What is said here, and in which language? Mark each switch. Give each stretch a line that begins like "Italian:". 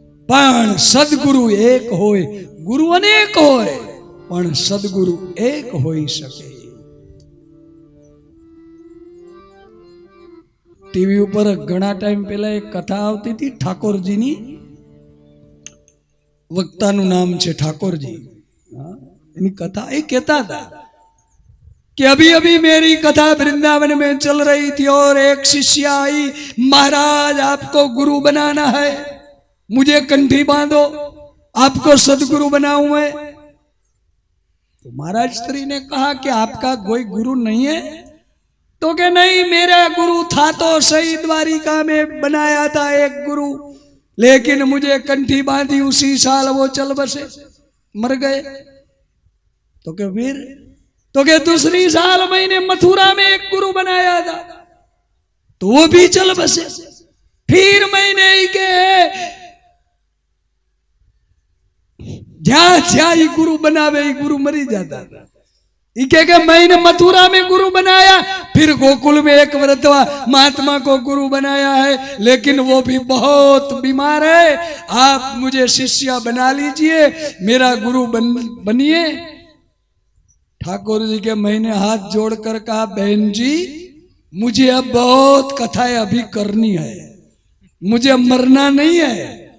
Gujarati: પણ સદગુરુ એક હોય, ગુરુ અનેક હોય, પણ સદગુરુ એક હોઈ શકે. ટીવી ઉપર ઘણા ટાઈમ પહેલા એક કથા આવતી હતી ઠાકોરજીની. વક્તાનું નામ છે ઠાકોરજી. એની કથા એ કહેતા હતા
Hindi: कि अभी अभी मेरी कथा वृंदावन में चल रही थी और एक शिष्य आई, महाराज आपको गुरु बनाना है, मुझे कंठी बांधो, आपको सदगुरु बनाऊं मैं. तो महाराज स्त्री ने कहा कि आपका कोई गुरु नहीं है? तो कि नहीं, मेरा गुरु था तो सही, द्वारिका में बनाया था एक गुरु, लेकिन मुझे कंठी बांधी उसी साल वो चल बसे, मर गए. तो कि फिर? तो कि दूसरी साल मैंने मथुरा में एक गुरु बनाया था तो वो भी चल बसे. फिर मैंने के
Gujarati: જ્યાં જ્યાં ગુરુ બનાવે એ ગુરુ મરી
Hindi: जाता था. કે मैंने मथुरा में गुरु बनाया, फिर गोकुल में एक वृद्ध महात्मा को गुरु बनाया है, लेकिन वो भी बहुत बीमार है, आप मुझे शिष्य बना लीजिए, मेरा गुरु बनिए. ठाकुर जी के मैंने हाथ जोड़कर कहा, बहन जी मुझे अब बहुत कथाएं अभी करनी है, मुझे मरना नहीं है.